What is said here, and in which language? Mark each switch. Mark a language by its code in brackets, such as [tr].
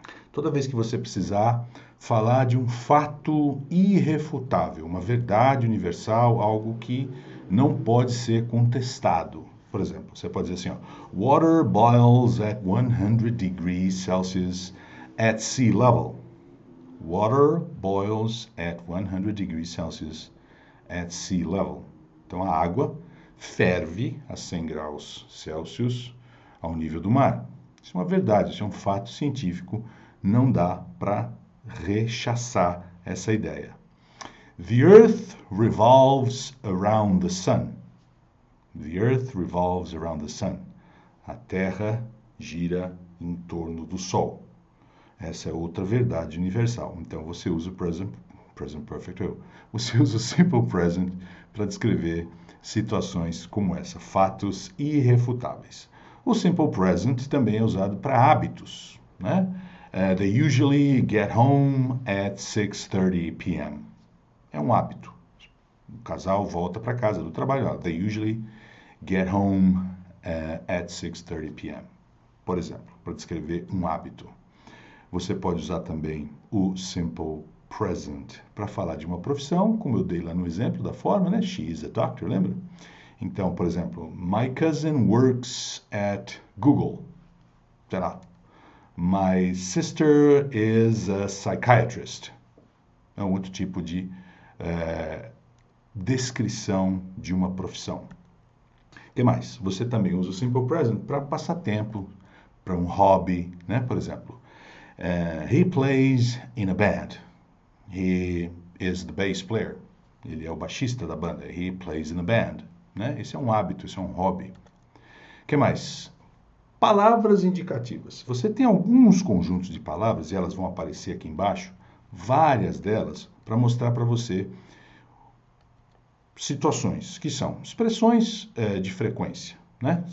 [pt] Toda vez que você precisar falar de um fato irrefutável, uma verdade universal, algo que não pode ser contestado. Por exemplo, você pode dizer assim, ó, [en] Water boils at 100 degrees Celsius at sea level. Water boils at 100 degrees Celsius at sea level. [pt] Então, a água ferve a 100 graus Celsius ao nível do mar. Isso é uma verdade, isso é um fato científico, não dá para rechaçar essa ideia. [en] The Earth revolves around the sun. The Earth revolves around the sun. [pt] A Terra gira em torno do Sol. Essa é outra verdade universal. Então você usa o present perfect. Você usa o simple present para descrever situações como essa, fatos irrefutáveis. O simple present também é usado para hábitos, né? [en] They usually get home at 6:30 p.m. [pt] É um hábito. O casal volta para casa do trabalho. [en] They usually get home at 6:30 p.m. [pt] Por exemplo, para descrever um hábito. Você pode usar também o simple present para falar de uma profissão, como eu dei lá no exemplo da forma, né? [en] She is a doctor, [pt] lembra? Então, por exemplo, [en] my cousin works at Google. [pt] Sei lá. [en] My sister is a psychiatrist. [pt] É um outro tipo de descrição de uma profissão. O que mais? Você também usa o Simple Present para passatempo, para um hobby, né? Por exemplo, [en] he plays in a band. He is the bass player. [pt] Ele é o baixista da banda. [en] He plays in a band. [pt] Né? Esse é um hábito, esse é um hobby. O que mais? Palavras indicativas. Você tem alguns conjuntos de palavras, e elas vão aparecer aqui embaixo, várias delas, para mostrar para você situações, que são expressões de frequência, né?